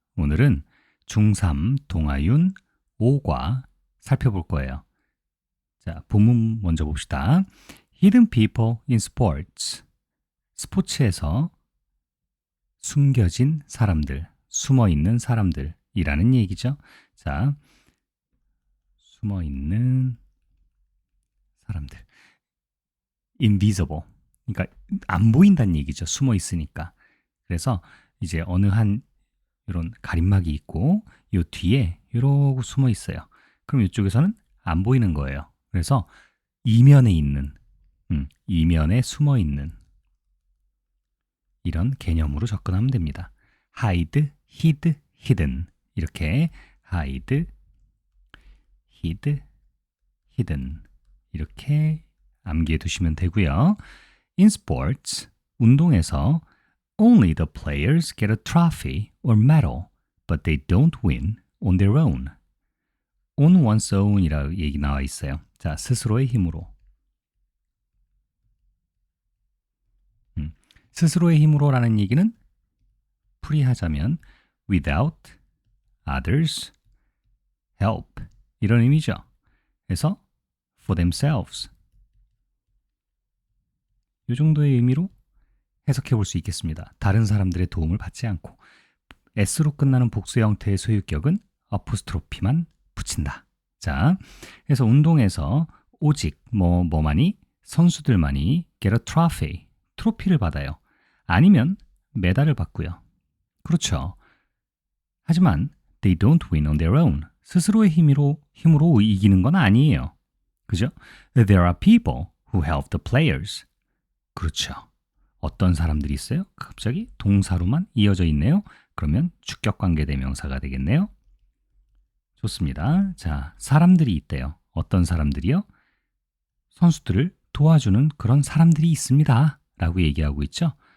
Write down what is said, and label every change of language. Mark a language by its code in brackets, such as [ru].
[ko] 오늘은 중3 동아윤 5과 살펴볼 거예요. 자, 본문 먼저 봅시다. [en] Hidden people in sports. [ko] 스포츠에서 숨겨진 사람들, 숨어 있는 사람들이라는 얘기죠. 자, 숨어 있는 사람들. invisible. 그러니까 안 보인다는 얘기죠. 숨어 있으니까. 그래서 이제 어느 한 이런 가림막이 있고 이 뒤에 이러고 숨어 있어요. 그럼 이쪽에서는 안 보이는 거예요. 그래서 이면에 있는, 이면에 숨어 있는 이런 개념으로 접근하면 됩니다. hide, hid, hidden 이렇게 hide, hid, hidden 이렇게 암기해 두시면 되고요. [en] In sports, 운동에서 Only the players get a trophy or medal, but they don't win on their own. On one's own [ko] 이라고 얘기 나와 있어요. 자, 스스로의 힘으로. 스스로의 힘으로라는 얘기는 풀이하자면 [en] without others' help [ko] 이런 의미죠. 그래서 [en] for themselves [ko] 이 정도의 의미로 해석해 볼 수 있겠습니다. 다른 사람들의 도움을 받지 않고 S로 끝나는 복수 형태의 소유격은 어포스트로피만 붙인다. 자, 그래서 운동에서 오직 뭐만이 선수들만이 [en] get a trophy, [ko] 트로피를 받아요. 아니면 메달을 받고요. 그렇죠. [en] 하지만 they don't win on their own. [ko] 스스로의 힘으로 이기는 건 아니에요. 그죠? [en] There are people who help the players. [ko] 그렇죠. 어떤 사람들이 있어요? 갑자기 동사로만 이어져 있네요. 그러면 주격관계 대명사가 되겠네요. 좋습니다. 자, 사람들이 있대요. 어떤 사람들이요? 선수들을 도와주는 그런 사람들이 있습니다. 라고 얘기하고 있죠.